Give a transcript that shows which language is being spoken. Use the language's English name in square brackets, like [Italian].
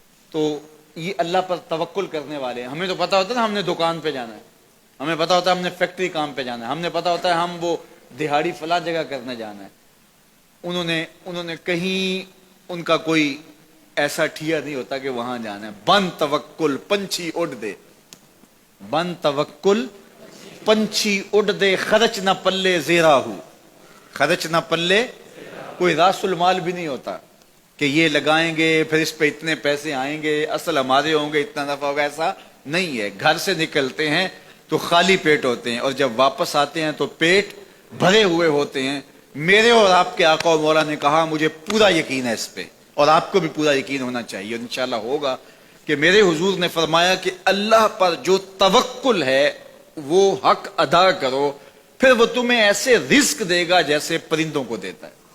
[Urdu] تو یہ اللہ پر توکل کرنے والے ہیں. ہمیں تو پتا ہوتا ہے نا ہم نے دکان پہ جانا ہے, ہمیں پتا ہوتا ہے ہم نے فیکٹری کام پہ جانا ہے, ہم نے پتا ہوتا ہے ہم وہ دہاڑی فلاں جگہ کرنے جانا ہے. انہوں نے کہیں ان کا کوئی ایسا ٹھیا نہیں ہوتا کہ وہاں جانا ہے. [Punjabi] بن توکل پنچھی اڑ دے, بن توکل پنچھی اڑ دے, خرچ نہ پلے زیرا ہو, خرچ نہ پلے. [Urdu] کوئی راس المال بھی نہیں ہوتا کہ یہ لگائیں گے پھر اس پہ اتنے پیسے آئیں گے, اصل ہمارے ہوں گے, اتنا نفع ہوگا, ایسا نہیں ہے. گھر سے نکلتے ہیں تو خالی پیٹ ہوتے ہیں اور جب واپس آتے ہیں تو پیٹ بھرے ہوئے ہوتے ہیں. میرے اور آپ کے آقا و مولا نے کہا مجھے پورا یقین ہے اس پہ, اور آپ کو بھی پورا یقین ہونا چاہیے, انشاءاللہ ہوگا, کہ میرے حضور نے فرمایا کہ اللہ پر جو توکل ہے وہ حق ادا کرو, پھر وہ تمہیں ایسے رزق دے گا جیسے پرندوں کو دیتا ہے.